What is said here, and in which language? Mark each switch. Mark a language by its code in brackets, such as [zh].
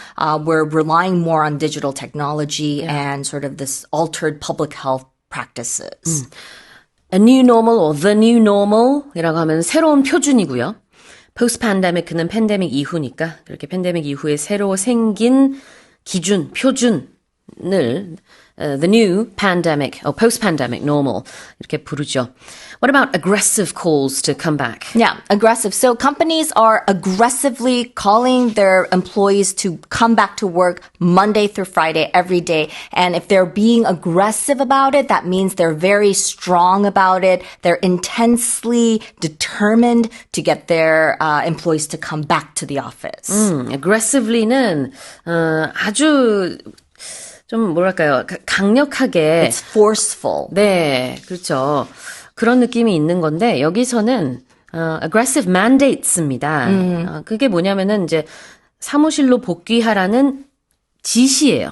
[en] We're relying more on digital technology and sort of this altered public health practices. A new normal or the new normal [ko] 이라고 하면 새로운 표준이고요. post-pandemic는 팬데믹 이후니까 그렇게 팬데믹 이후에 새로 생긴 기준, 표준을 [en] the new pandemic or post-pandemic normal [ko] 이렇게 부르죠. [en] What about aggressive calls to come back? Yeah, aggressive. So companies are aggressively calling their employees to come back to work Monday through Friday every day. And if they're being aggressive about it, that means they're very strong about it. They're intensely determined to get their employees to come back to the office. [ko] aggressively는 아주 좀 뭐랄까요? 강력하게 [en] It's forceful. [ko] 네, 그렇죠. 그런 느낌이 있는 건데 여기서는 aggressive mandates입니다. 그게 뭐냐면은 이제 사무실로 복귀하라는 지시예요.